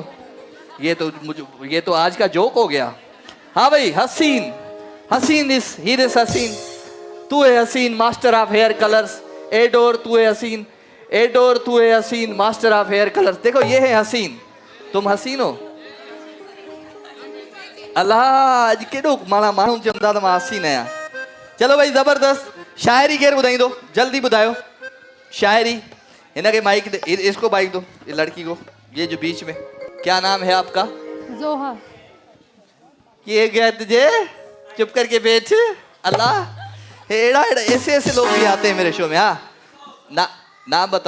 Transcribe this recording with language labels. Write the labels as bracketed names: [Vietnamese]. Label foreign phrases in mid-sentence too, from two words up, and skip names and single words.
[Hindi] ये तो आज का जोक हो गया। हाँ भाई, हसीन हसीन इस हसीन तू है हसीन मास्टर ऑफ हेयर कलर्स। एडोर तू है हसीन, एडोर तू है हसीन मास्टर ऑफ हेयर कलर्स। देखो ये है हसीन, तुम हसीन हो। [Sindhi] अल्लाह, अज केड़ो माना माण्हू चवंदा त मां हसीन आहियां। चलो भाई जबरदस्त। शायरी केर ॿुधाईंदो, जल्दी ॿुधायो शायरी। [Hindi] इनके माइक दे, इसको माइक दो, ये लड़की को, ये जो बीच में। क्या नाम है आपका? जोहा। ये गया तुझे, चुप करके बैठ। अल्लाह, [Sindhi] एड़ा एड़ा [Hindi] ऐसे ऐसे लोग भी आते हैं मेरे शो में। हाँ नाम बताओ।